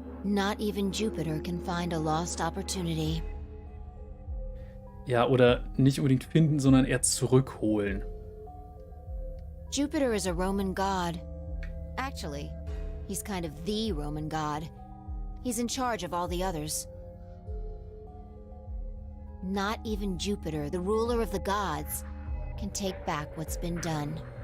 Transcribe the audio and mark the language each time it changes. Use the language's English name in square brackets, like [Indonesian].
[English] Not even Jupiter can find a lost opportunity. [German] Ja, oder nicht unbedingt finden, sondern eher zurückholen. [English] Jupiter is a Roman god. Actually, he's kind of the Roman god. He's in charge of all the others. Not even Jupiter, the ruler of the gods, can take back what's been done.